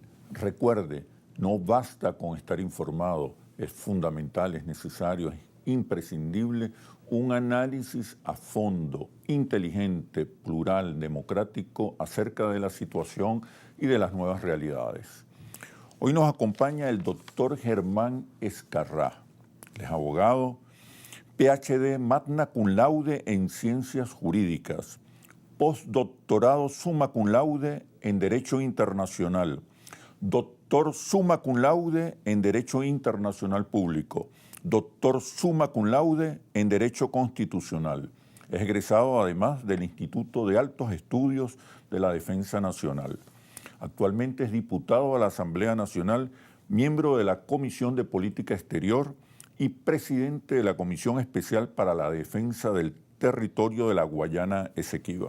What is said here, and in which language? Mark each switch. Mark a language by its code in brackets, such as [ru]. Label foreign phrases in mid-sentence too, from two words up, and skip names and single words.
[es] Recuerde, no basta con estar informado, es fundamental, es necesario, es imprescindible un análisis a fondo, inteligente, plural, democrático acerca de la situación y de las nuevas realidades. Hoy nos acompaña el doctor Germán Ezcarrá. Él es abogado, PhD [la] magna cum laude [es] en Ciencias Jurídicas, postdoctorado [la] summa cum laude [es] en Derecho Internacional, doctor [la] summa cum laude [es] en Derecho Internacional Público, doctor [la] summa cum laude [es] en Derecho Constitucional. Es egresado además del Instituto de Altos Estudios de la Defensa Nacional. Actualmente es diputado a la Asamblea Nacional, miembro de la Comisión de Política Exterior y presidente de la Comisión Especial para la Defensa del Territorio de la Guayana Esequiba.